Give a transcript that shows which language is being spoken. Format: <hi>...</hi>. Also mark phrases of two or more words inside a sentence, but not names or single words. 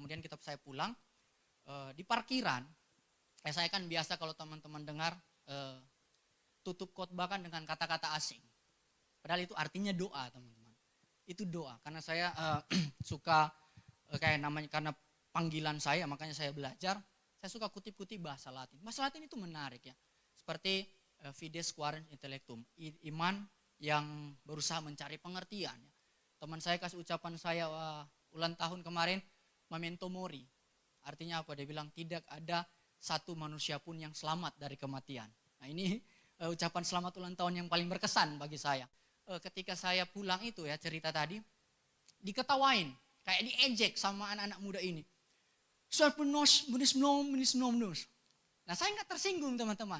<id>Kemudian saya pulang di parkiran. Saya kan biasa kalau teman-teman dengar tutup khotbah kan dengan kata-kata asing. Padahal itu artinya doa teman-teman. Itu doa karena saya suka kayak namanya karena panggilan saya makanya saya belajar. Saya suka kutip-kutip bahasa Latin. Bahasa Latin itu menarik ya.</id> <la>Seperti fides quaerens intellectum,</la> <id>iman yang berusaha mencari pengertian. Teman saya kasih ucapan saya ulang tahun kemarin,</id> <la>memento mori.</la> <id>Artinya apa? Dia bilang tidak ada satu manusia pun yang selamat dari kematian. Nah ini ucapan selamat ulang tahun yang paling berkesan bagi saya. Ketika saya pulang itu ya cerita tadi, diketawain, kayak diejek sama anak-anak muda ini. Nah saya nggak tersinggung teman-teman.</id>